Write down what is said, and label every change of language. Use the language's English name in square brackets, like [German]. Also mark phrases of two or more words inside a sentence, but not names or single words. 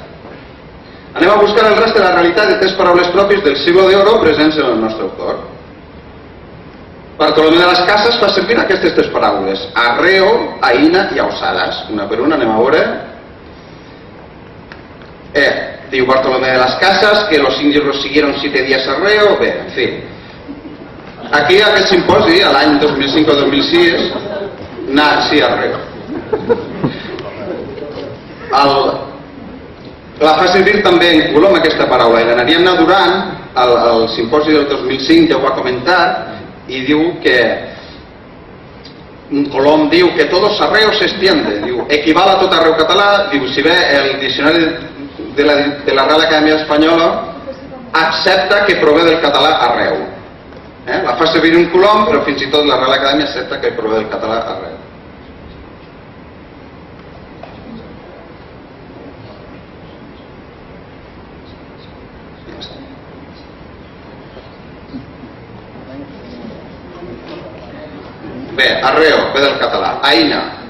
[Catalan] Anem a buscar el rest de la realitat de tres paraules pròpies del [Spanish] siglo de oro [Catalan] presents en el nostre autor. Bartolomé de las Casas fa servir aquestes tres paraules: arreo, aïna i ausadas. Una per una anem a veure. Diu Bartolomé de las Casas que [Spanish] los indios los siguieron 7 días arreo. [Catalan] Bé, en fi. Aquí a aquest simposi, a l'any 2005 o 2006, sí, arreo. La fa servir també en Colom aquesta paraula, i l'anaríem anar durant, al simposi del 2005 ja ho va comentar, i diu que Colom diu que [Spanish] todos arreo se extiende, [Catalan] diu, equival a tot arreu català, diu, si bé el diccionari de la Real Acadèmia Espanyola accepta que prové del català arreu. La fa servir un Colom, però fins i tot la Real Acadèmia accepta que prové del català arreu. Bé, arreo, ve del català. Aïna.